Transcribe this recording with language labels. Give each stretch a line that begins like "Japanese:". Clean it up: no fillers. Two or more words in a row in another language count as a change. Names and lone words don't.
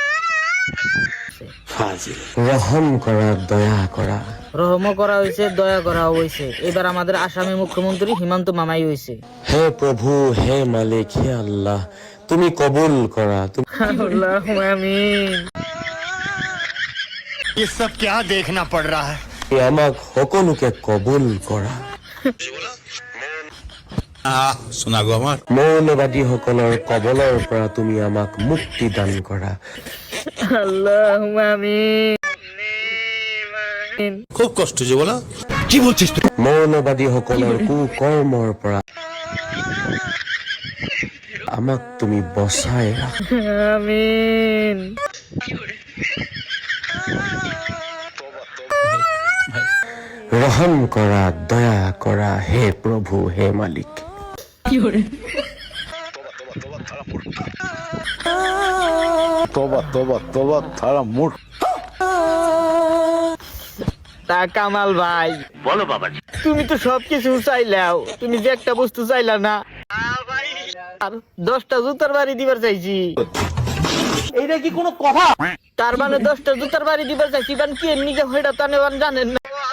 Assamese: রহম করা, দয়া করা।
Bangla: রহমও করা হয়েছে, দয়া করা হয়েছে। এবার আমাদের আসামের মুখ্যমন্ত্রী হিমন্ত মামাই হয়েছে।
Assamese: হে প্রভু, হে মালিক, হে আল্লাহ, তুমি কবুল করা।
Arabic: اللهم آمين.
Hindi: ये सब क्या देखना पड़ रहा है?
Assamese: আমাক সকলোকে কবুল করা।
Hindi: सुना गो আমার
Assamese: মৌলবাদী সকলৰ কবলৰ পৰা তুমি আমাক মুক্তি দান কৰা।
Arabic: اللهم آمين.
Bangla: খুব কষ্ট যে বলা কি বলছিস তুই?
Assamese: মৌলবাদী সকলৰ কুকৰ্মৰ পৰা আমাক তুমি বচাই ৰাখা। আমিন। ৰহম কৰা, দয়া কৰা, হে প্ৰভু, হে মালিক। तोबा तोबा तोबा थारा मूड।
Bangla: তা কামাল ভাই, বলো বাবা। তুমি তো সবকিছু চাইলাও, তুমি যে একটা বস্তু চাইলা না, আর 10টা জুতার বাড়ি দিবার চাইছি। এইটা কি কোনো কথা? তার মানে 10টা জুতার বাড়ি দিবার চাইছি, মানে কি নিকে হইটা তো জানেন না।